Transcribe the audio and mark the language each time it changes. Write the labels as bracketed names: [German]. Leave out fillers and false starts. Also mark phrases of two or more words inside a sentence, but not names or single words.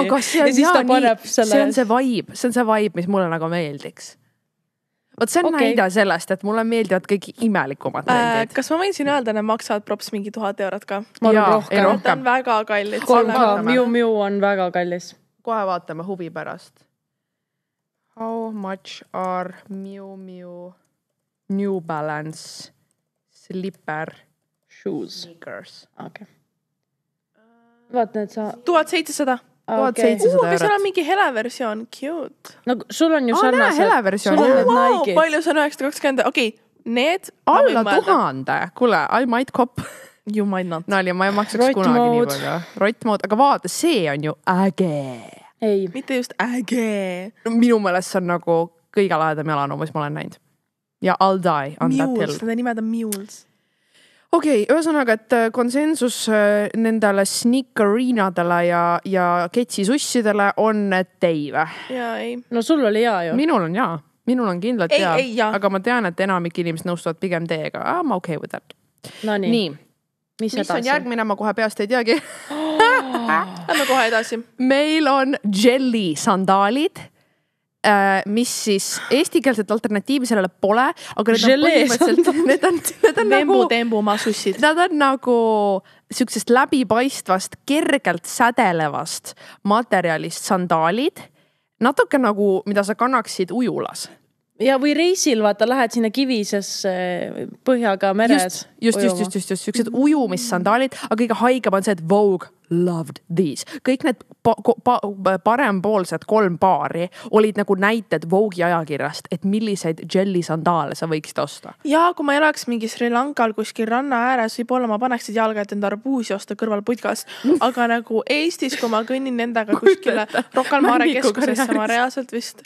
[Estonian] Aga see on, see on see vibe, mis mulle nagu meeldiks. Vot see on näide sellest, et mulle meeldivad kõik imelikumad trendid. Kas ma võin siin öelda, need maksavad props mingi 1000 eurot ka? Ma arvan rohkem. Ta on väga kallis. Miu on väga kallis. Kohe vaatame huvi pärast. [English] How much are Miu New Balance slipper shoes sneakers? [Estonian] Okay. Vaata, et sa 1700. 1700 eurot. Aga seal on mingi hele versioon, cute. No sul on ju sarnased. Hele versioon. Nike'id. Palju see on 920? Okei, need alla 1000. Kuule, [English] I might cop. You might not. [Estonian] Nali, ma ei maksaks kunagi nii palju. Rott-mood, aga vaata, see on ju äge. Ei. Mitte just äge. Minu meelest see on nagu kõige lahedam jalanu, mis ma olen näinud. [English] Ja I'll die on that hill. [Estonian] Nende nimed on mules. Okei, ühesõnaga, et konsensus nendele sneakerinadele ja ketsisussidele on teive. Jaa, ei. No sul oli hea ju. Minul on jaa. Minul on kindlalt ei, hea. Ei, aga ma tean, et enamik inimesed nõustuvad pigem teega. [English] I'm okay with that. [Estonian] No nii. Mis on järgmine, ma kohe peast ei teagi. Lähme kohe edasi. Meil on jelly sandaalid, mis siis eestikeelset alternatiivi sellele pole, aga need on Tembu masussid. Nad on nagu sükesest läbipaistvast, kergelt sädelevast materjalist sandaalid, natuke nagu, mida sa kannaksid ujulas. Ja või reisil, vaata, lähed sinna kivisesse põhjaga meres. Just. Sükesed ujumissandaalid, aga kõige haigem on see, et [English] Vogue loved these. [Estonian] Kõik need parempoolsed 3 paari olid nagu näited Vogue'i ajakirjast, et milliseid jelly sandaale sa võiksid osta. Ja kui ma ei oleks mingi Sri Lankal kuskil ranna ääres, võib-olla ma paneksid jalga, et enda arbuusi osta kõrval putkast. Aga nagu Eestis, kui ma kõnnin nendega kuskile Rocca al Mare keskusesse, ma reaalselt vist...